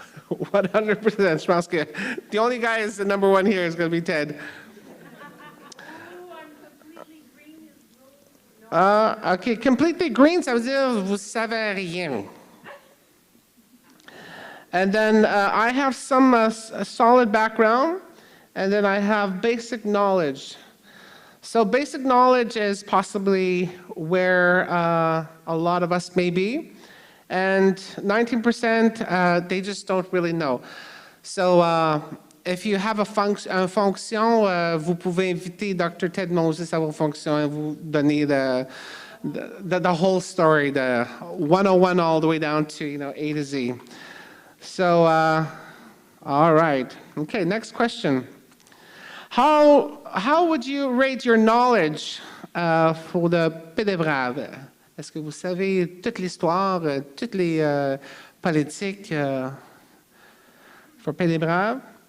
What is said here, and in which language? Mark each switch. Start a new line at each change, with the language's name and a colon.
English: 100%.
French: Je pense que
English: the only guy is the number one here is going to be Ted.
French: Okay,
English: completely green,
French: ça veut dire vous savez rien.
English: And then I have some solid background, and then I have basic knowledge. So basic knowledge is possibly where a lot of us may be, and 19% they just don't really know. So if you have a fonction,
French: vous pouvez inviter
English: Dr. Ted Moses
French: à vos fonctions et vous donner
English: the whole story, the 101 all the way down to A to Z. So, all right. Okay, next question. How would you rate your knowledge for the Pays des Braves?
French: Est-ce que vous savez toute l'histoire, toutes les politiques for Pays des Braves?